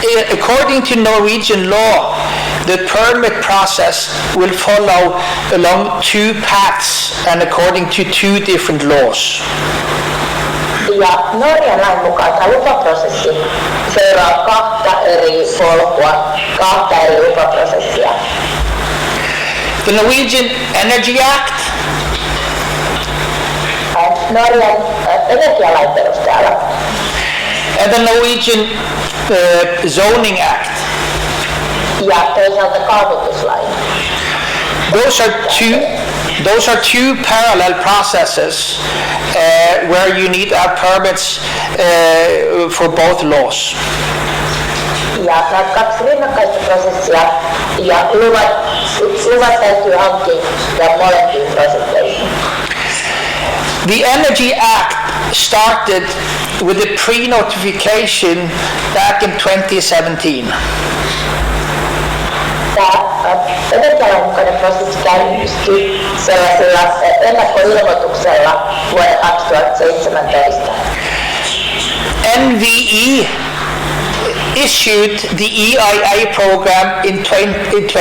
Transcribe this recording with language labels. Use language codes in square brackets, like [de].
[en] According to Norwegian law, the permit process will follow along two paths and according to two different laws. [fi] Ja Norjan lain mukaan tämä lupaprosessi seuraa kahta eri polkua, kahta eri lupaprosessia. [en] The Norwegian Energy Act [fi] Norjan energialain perusteella [en] and the Norwegian Zoning Act. [fi] Ja toisaalta kaavoituslain. [en] Those are two parallel processes where you need permits for both laws. [fi] Ja nämä kaksi rinnakkaista prosessia ja luvat täytyy hankkia molempiin prosesseihin. [en] The Energy Act started with a pre-notification back in 2017. [fi] Tämä energialain mukainen prosessi käynnistyi sellaisella ennakkoilmoituksella vuonna 2017. [en] NVE issued the EIA program in 2018.